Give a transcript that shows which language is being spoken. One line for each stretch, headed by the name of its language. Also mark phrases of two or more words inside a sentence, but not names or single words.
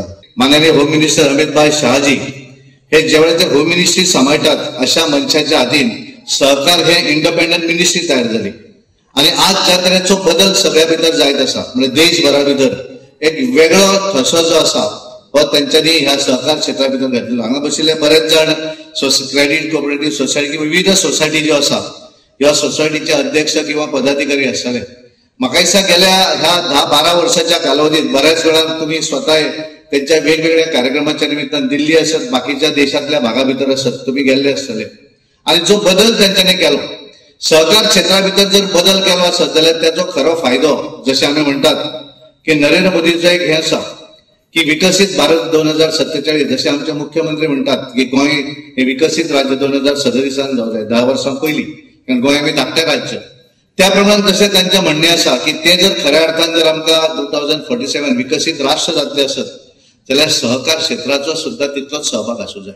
Konkani: माननीय
English: home minister
Konkani: अमित भाई शहाजी हे जेवढे ते
English: home ministry
Konkani: सांभाळतात अशा मनशाच्या हातीन सहकार हे
English: independent ministry
Konkani: तयार झाली आणि आज ज्या तरेचो बदल सगळ्या भितर जायत आसा म्हणजे देशभरा भितर एक वेगळो ठसो जो आसा हो तांच्यांनी ह्या सहकार क्षेत्रा भितर घातलेलो. हांगा बशिल्ले बरेच जण
English: credit cooperative society
Konkani: किंवा विविध सोसायटी ज्यो आसा ह्या सोसायटीचे अध्यक्ष किंवा पदाधिकारी आसतले.
Marathi: म्हाका दिसता गेल्या ह्या 10-12 वर्षाच्या कालावधीत बऱ्याच वेळा तुम्ही स्वतः त्यांच्या वेगवेगळ्या कार्यक्रमाच्या निमित्तान दिल्ली असत बाकीच्या देशातल्या भागा भितर असत तुम्ही गेल्ले आसतले
Konkani: आणि जो बदल त्यांच्यानी केलो सहकार क्षेत्रा भितर जर बदल केलो आसत जाल्यार त्याचो खरो फायदो जसे आम्ही म्हणतात की नरेंद्र मोदीचं एक हे आसा की विकसित भारत 2047 जसे आमचे मुख्यमंत्री म्हणतात की गोंय हे विकसित राज्य 2037 जावं जाय 10 वर्सां पयलीं कारण गोंय आमी धाकटें राज्य त्या प्रमाणे तशें तांचें म्हणणें आसा की ते जर खऱ्या अर्थान जर आमकां 2047 विकसित राष्ट्र जातलें आसत जाल्यार सहकार क्षेत्राचो सुद्धा तितलोच सहभाग आसूं जाय.